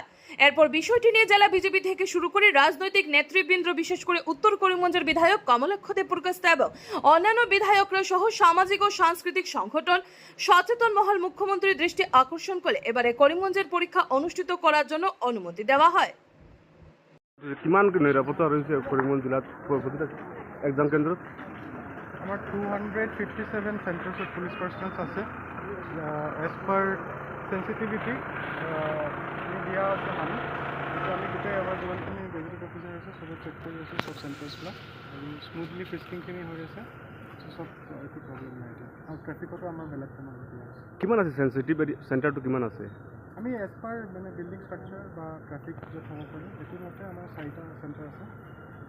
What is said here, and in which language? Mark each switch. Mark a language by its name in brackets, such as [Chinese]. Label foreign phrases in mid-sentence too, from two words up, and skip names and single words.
[Bangla] এরপর বিষয়টি নিয়ে জেলা বিজেপি থেকে শুরু করে রাজনৈতিক নেতৃবৃন্দ, বিশেষ করে উত্তর করিমগঞ্জের বিধায়ক কমলাক্ষ দেবপুরকাস্তা এবং অন্যান্য বিধায়করা সহ সামাজিক ও সাংস্কৃতিক সংগঠন, সচেতন মহল মুখ্যমন্ত্রীর দৃষ্টি আকর্ষণ করে এবারে করিমগঞ্জের পরীক্ষা অনুষ্ঠিত করার জন্য অনুমতি দেওয়া হয়। [Assamese] কিমান নিরাপত্তা রয়েছে করিমগঞ্জ জেলাত প্রতিটা এক্সাম কেন্দ্ৰত? আমার 257 [English] centres of police persons [Assamese] আছে। [English] as per sensitivity [Assamese] দিয়া আছে মানুহ, কিন্তু আমি গোটেই আমাৰ যিমানখিনি গেজেটেড অফিচাৰ আছে চবে চেক কৰি আছোঁ চব চেণ্টাৰ্ছবিলাক, আৰু স্মুথলি ফিস্কিংখিনি হৈ আছে। চব একো প্ৰব্লেম নাই এতিয়া, আৰু ট্ৰেফিকতো আমাৰ বেলেগ কামত দিয়া আছে। কিমান আছে সেন্সিটিভ চেণ্টাৰটো কিমান আছে? আমি [English] as per [Assamese] মানে [English] building structure [Assamese] বা ট্ৰেফিক য'ত হ'ব পাৰি সেইটো মতে আমাৰ 4টা চেণ্টাৰ আছে।